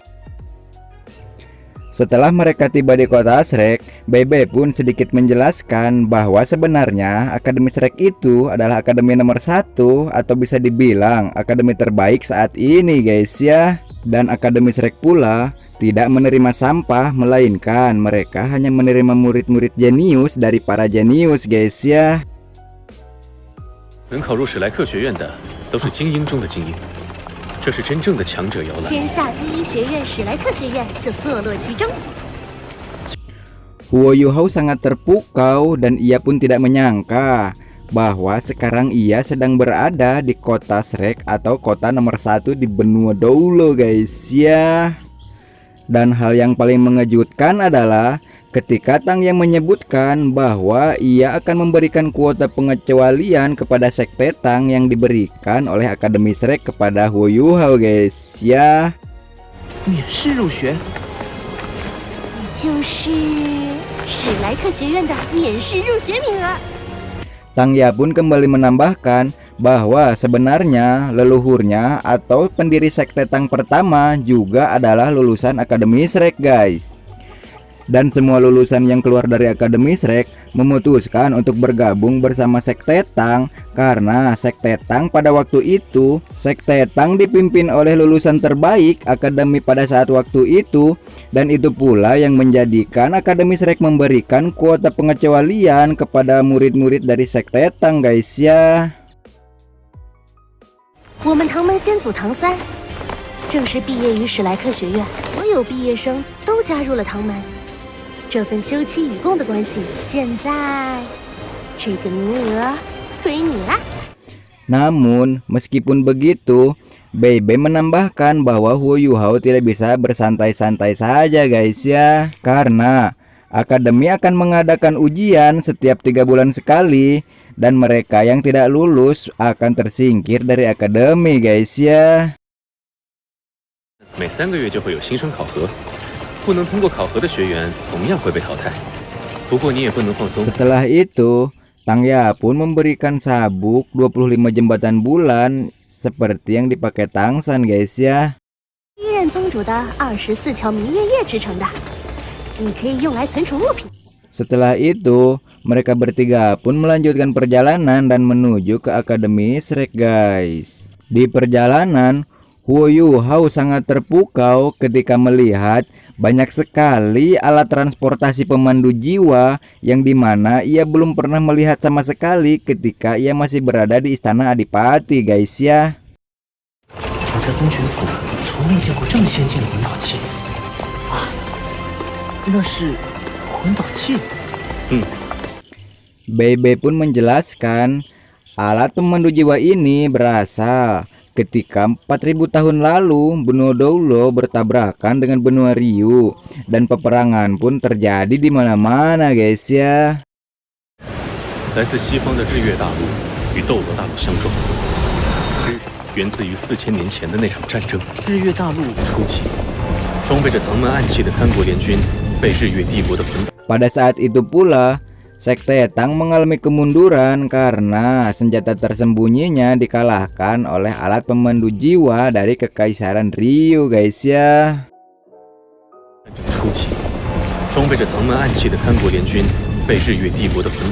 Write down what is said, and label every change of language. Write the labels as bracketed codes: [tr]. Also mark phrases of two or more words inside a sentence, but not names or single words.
[id] Setelah mereka tiba di kota Shrek, Bebe pun sedikit menjelaskan bahwa sebenarnya Akademi Shrek itu adalah akademi nomor 1 atau bisa dibilang akademi terbaik saat ini guys ya. Dan Akademi Shrek pula tidak menerima sampah, melainkan mereka hanya menerima murid-murid jenius dari para jenius guys ya. [zh] 能考入史莱克学院的都是精英中的精英。这是真正的强者摇篮。天下第一学院史莱克学院就坐落其中。 [id] Huo Yuhao sangat terpukau dan ia pun tidak menyangka bahwa sekarang ia sedang berada di kota Shrek atau kota nomor 1 di benua Doulo guys ya. Dan hal yang paling mengejutkan adalah ketika Tang yang menyebutkan bahwa ia akan memberikan kuota pengecualian kepada Sekte Tang yang diberikan oleh Akademi Shrek kepada Huo Yuhao guys ya. [zh] 免试入学，你就是史莱克学院的免试入学名额。 [id] Tang Ya pun kembali menambahkan bahwa sebenarnya leluhurnya atau pendiri Sekte Tang pertama juga adalah lulusan Akademi Shrek guys. Dan semua lulusan yang keluar dari Akademi Shrek memutuskan untuk bergabung bersama Sekte Tang, karena Sekte Tang pada waktu itu, Sekte Tang dipimpin oleh lulusan terbaik Akademi pada saat waktu itu. Dan itu pula yang menjadikan Akademi Shrek memberikan kuota pengecualian kepada murid-murid dari Sekte Tang guys ya. [zh] 我们唐门先祖唐三，正是毕业于史莱克学院，所有毕业生都加入了唐门。这份休戚与共的关系，现在这个名额归你啦。 [id] Namun meskipun begitu, Bebe menambahkan bahwa Huo Yuhao tidak bisa bersantai-santai saja guys ya, karena akademi akan mengadakan ujian setiap 3 bulan sekali, dan mereka yang tidak lulus akan tersingkir dari akademi guys ya. [zh] 每3个月就会有新生考核。不能通过考核的学员同样会被淘汰。不过你也不能放松。 [id] Setelah itu, Tang Ya pun memberikan sabuk 25 jembatan bulan seperti yang dipakai Tang San guys ya. [zh] 第一任宗主的24条明月夜制成的，你可以用来存储物品。 [id] Setelah itu, mereka bertiga pun melanjutkan perjalanan dan menuju ke Akademi Shrek guys. Di perjalanan, Huo Yuhao sangat terpukau ketika melihat banyak sekali alat transportasi pemandu jiwa yang dimana ia belum pernah melihat sama sekali ketika ia masih berada di Istana Adipati guys ya. [zh] 我在公爵府从未见过这么先进的魂导器啊！那是魂导器？ [id] Bebe pun menjelaskan alat pemandu jiwa ini berasal ketika 4000 tahun lalu benua Doulo bertabrakan dengan benua Ryu dan peperangan pun terjadi di mana-mana guys ya. [zh] 来自西方的日月大陆与斗罗大陆相撞，源自于4000年前的那场战争。日月大陆初期，装备着唐门暗器的三国联军被日月帝国的魂。 [id] Pada saat itu pula, Sekte Tang mengalami kemunduran karena senjata tersembunyinya dikalahkan oleh alat pemandu jiwa dari Kekaisaran Ryu guys ya. [zh] 初期，装备着唐门暗器的三国联军被日月帝国的魂刀。